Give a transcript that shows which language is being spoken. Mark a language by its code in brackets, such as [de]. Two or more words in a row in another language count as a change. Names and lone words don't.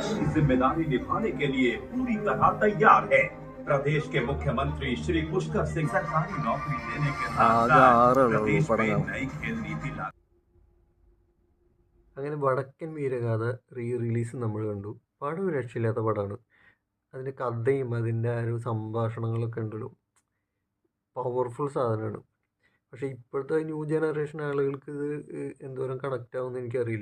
[hi] जिम्मेदारी निभाने के लिए पूरी तरह तैयार है। प्रदेश के मुख्यमंत्री श्री पुष्कर सिंह सरकारी नौकरी देने के साथ साथ प्रदेश में नई खेल नीति लागू। [ml] അങ്ങനെ വടക്കൻ വീരഗാഥ റിലീസ് നമ്മൾ കണ്ടു. പടം ഒരു രക്ഷയില്ലാത്ത പടമാണ്. അതിൻ്റെ കഥയും അതിൻ്റെ ആ ഒരു സംഭാഷണങ്ങളൊക്കെ ഉണ്ടല്ലോ, പവർഫുൾ സാധനമാണ്. പക്ഷേ ഇപ്പോഴത്തെ [en] new generation [ml] ആളുകൾക്ക് ഇത് എന്തോരം കണക്റ്റ് ആവുമെന്ന് എനിക്കറിയില്ല.